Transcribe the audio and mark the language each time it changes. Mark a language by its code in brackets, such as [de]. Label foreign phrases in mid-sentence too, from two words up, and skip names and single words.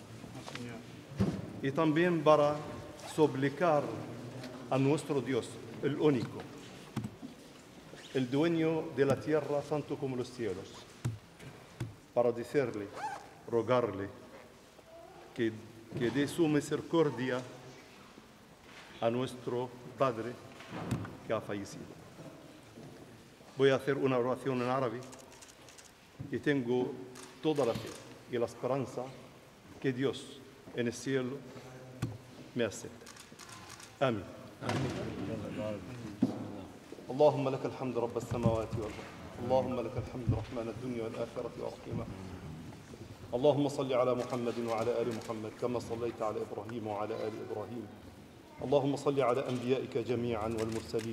[es] Y también para suplicar a nuestro Dios, el único, el dueño de la tierra tanto como los cielos, para decirle, rogarle que dé su misericordia a nuestro Padre que ha fallecido. Voy a hacer una oración en árabe y tengo toda la fe y la esperanza que Dios en el cielo me acepte. [ar] آمين. اللهم لك الحمد رب السماوات والأرض، اللهم لك الحمد رحمن الدنيا والآخرة ورحيمها. اللهم صل على محمد وعلى آل محمد كما صليت على إبراهيم وعلى آل إبراهيم. اللهم صل على أنبيائك جميعا والمرسلين.